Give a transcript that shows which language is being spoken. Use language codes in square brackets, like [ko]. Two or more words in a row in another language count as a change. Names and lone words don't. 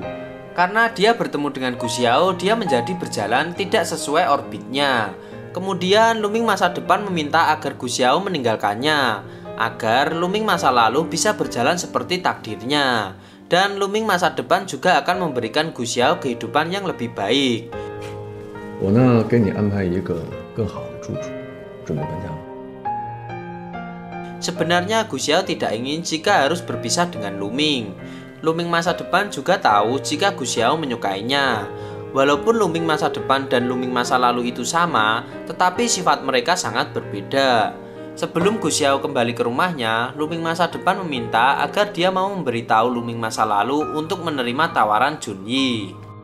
[id] Karena dia bertemu dengan Gu Xiao, dia menjadi berjalan tidak sesuai orbitnya. Kemudian Luming masa depan meminta agar Gu Xiao meninggalkannya, agar Luming masa lalu bisa berjalan seperti takdirnya. Dan Luming masa depan juga akan memberikan Gu Xiao kehidupan yang lebih baik. [zh] 我呢，给你安排一个更好的住处，准备搬家了。 [id] Sebenarnya Gu Xiao tidak ingin jika harus berpisah dengan Luming. Luming masa depan juga tahu jika Gu Xiao menyukainya. Walaupun Luming masa depan dan Luming masa lalu itu sama, tetapi sifat mereka sangat berbeda. Sebelum Gu Xiao kembali ke rumahnya, Luming masa depan meminta agar dia mau memberitahu Luming masa lalu untuk menerima tawaran Junyi.